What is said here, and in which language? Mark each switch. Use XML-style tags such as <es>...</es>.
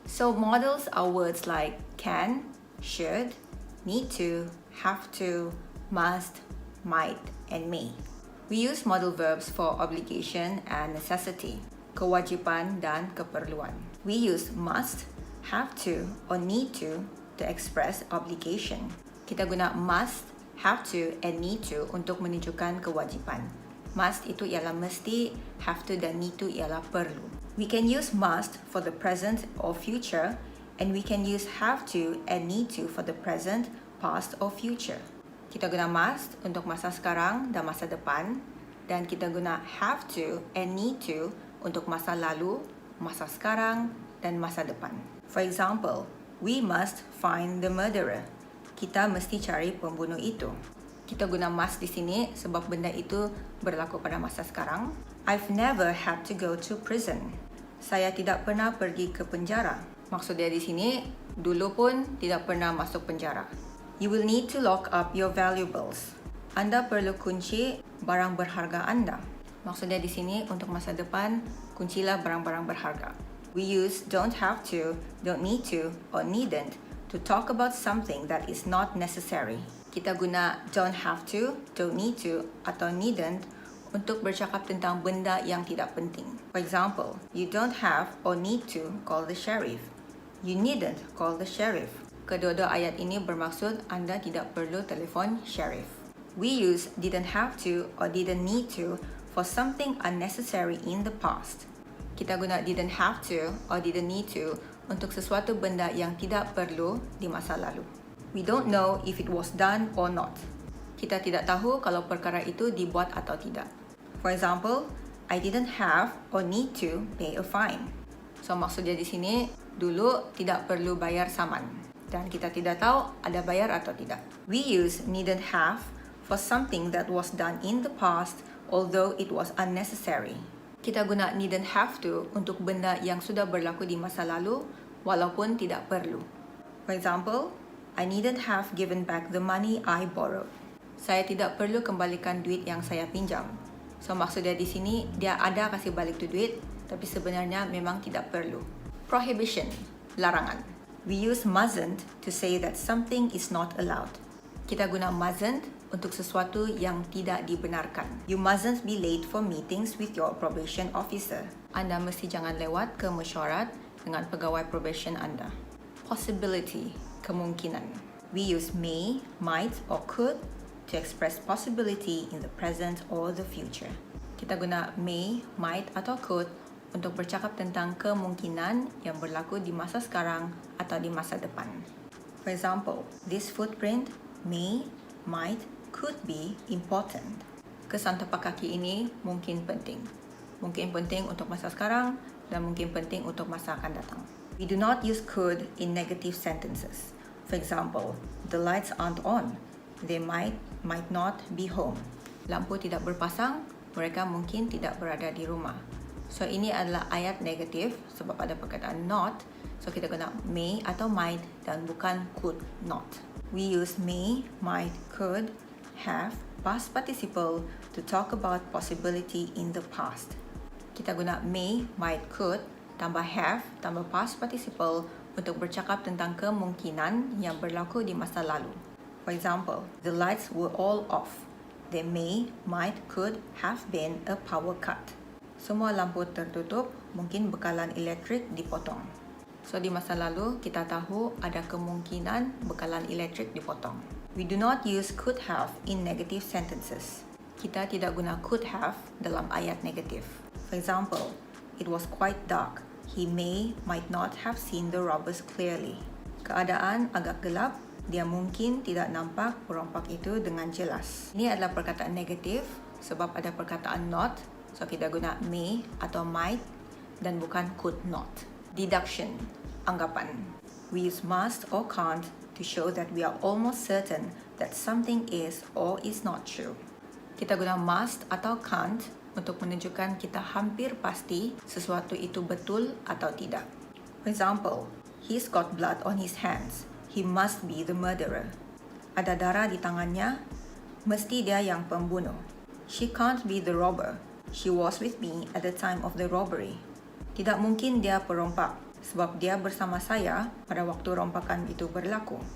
<en>So modals are words like can, should, need to, have to, must, might, and may. We use modal verbs for obligation and necessity,</en> <ms>kewajipan dan keperluan.</ms> <en>We use must, have to, or need to express obligation.</en> <ms>Kita guna must, have to, and need to untuk menunjukkan kewajipan. Must itu ialah mesti, have to dan need to ialah perlu.</ms> <en>We can use must for the present or future, and we can use have to and need to for the present, past, or future.</en> <ms>Kita guna must untuk masa sekarang dan masa depan, dan kita guna have to and need to untuk masa lalu, masa sekarang, dan masa depan.</ms> <en>For example, we must find the murderer.</en> <ms>Kita mesti cari pembunuh itu. Kita guna must di sini sebab benda itu berlaku pada masa sekarang.</ms> <en>I've never had to go to prison.</en> <ms>Saya tidak pernah pergi ke penjara. Maksud dia di sini, dulu pun tidak pernah masuk penjara.</ms> <en>You will need to lock up your valuables.</en> <ms>Anda perlu kunci barang berharga anda. Maksud dia di sini untuk masa depan, kuncilah barang-barang berharga.</ms> <en>We use don't have to, don't need to, or needn't to talk about something that is not necessary.</en> <ms>Kita guna don't have to, don't need to, atau needn't untuk bercakap tentang benda yang tidak penting.</ms> <en>For example, you don't have or need to call the sheriff. You needn't call the sheriff.</en> <ms>Kedua-dua ayat ini bermaksud anda tidak perlu telefon sheriff.</ms> <en>We use didn't have to or didn't need to for something unnecessary in the past.</en> <ms>Kita guna didn't have to or didn't need to untuk sesuatu benda yang tidak perlu di masa lalu.</ms> <en>We don't know if it was done or not.</en> <ms>Kita tidak tahu kalau perkara itu dibuat atau tidak.</ms> <en>For example, I didn't have or need to pay a fine.</en> <ms>So maksudnya di sini, dulu tidak perlu bayar saman. Dan kita tidak tahu ada bayar atau tidak.</ms> <en>We use needn't have for something that was done in the past, although it was unnecessary.</en> <ms>Kita guna needn't have to untuk benda yang sudah berlaku di masa lalu, walaupun tidak perlu.</ms> <en>For example, I needn't have given back the money I borrowed.</en> <ms>Saya tidak perlu kembalikan duit yang saya pinjam. So maksudnya di sini, dia ada kasih balik tu duit, tapi sebenarnya memang tidak perlu.</ms> <en>Prohibition, larangan. We use mustn't to say that something is not allowed.</en> <ms>Kita guna mustn't untuk sesuatu yang tidak dibenarkan.</ms> <en>You mustn't be late for meetings with your probation officer.</en> <ms>Anda mesti jangan lewat ke mesyuarat dengan pegawai probation anda.</ms> <en>Possibility, kemungkinan. We use may, might, or could to express possibility in the present or the future.</en> <ms>Kita guna may, might, atau could untuk bercakap tentang kemungkinan yang berlaku di masa sekarang atau di masa depan.</ms> <en>For example, this footprint may, might, could be important.</en> <ms>Kesan tapak kaki ini mungkin penting. Mungkin penting untuk masa sekarang dan mungkin penting untuk masa akan datang.</ms> <en>We do not use could in negative sentences. For example, the lights aren't on. They might not be home.</en> <ms>Lampu tidak berpasang, mereka mungkin tidak berada di rumah. So ini adalah ayat negatif sebab ada perkataan not. So kita guna may atau might dan bukan could not. We use may, might, could, have, past participle to talk about possibility in the past. Kita guna may, might, could, tambah have, tambah past participle untuk bercakap tentang kemungkinan yang berlaku di masa lalu. For example, the lights were all off. There may, might, could have been a power cut. Semua lampu tertutup, mungkin bekalan elektrik dipotong. So di masa lalu, kita tahu ada kemungkinan bekalan elektrik dipotong.</ms> <en>We do not use could have in negative sentences.</en> <ms>Kita tidak guna could have dalam ayat negatif.</ms> <en>For example, it was quite dark. He might not have seen the robbers clearly.</en> <ms>Keadaan agak gelap, dia mungkin tidak nampak perompak itu dengan jelas. Ini adalah perkataan negatif sebab ada perkataan not. So kita guna may atau might dan bukan could not.</ms> <en>Deduction, anggapan. We use must or can't to show that we are almost certain that something is or is not true.</en> <ms>Kita guna must atau can't untuk menunjukkan kita hampir pasti sesuatu itu betul atau tidak. For</ms> <en>For example, he's got blood on his hands. He must be the murderer.</en> <ms>Ada darah di tangannya. Mesti dia yang pembunuh.</ms> <en>She can't be the robber. She was with me at the time of the robbery.</en> <ms>Tidak mungkin dia perompak sebab dia bersama saya pada waktu rompakan itu berlaku.</ms>